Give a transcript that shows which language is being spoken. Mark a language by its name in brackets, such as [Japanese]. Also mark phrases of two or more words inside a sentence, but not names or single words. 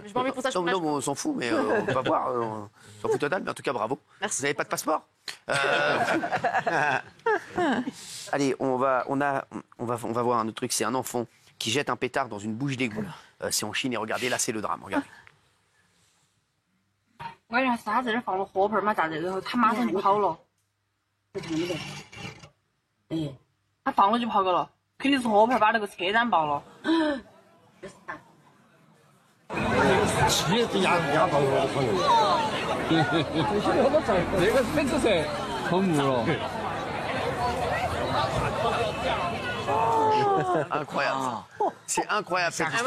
[French] Je m'en mets pour ça, je Non, on s'en fout, mais on va voir. On s'en fout total, mais en tout cas, bravo. Merci. Vous n'avez pas de passeport? Allez, on va voir un autre truc. C'est un enfant qui jette un pétard dans une bouche d'égout. C'est en Chine et regardez, là, c'est le drame. Regardez. [Chinese] 我让啥在这放了火盆嘛，咋的？然后他马上就跑了。哎，他放了就跑了，肯定是火盆把那个车燃爆了。 [French] Incroyable. C'est incroyable cette histoire.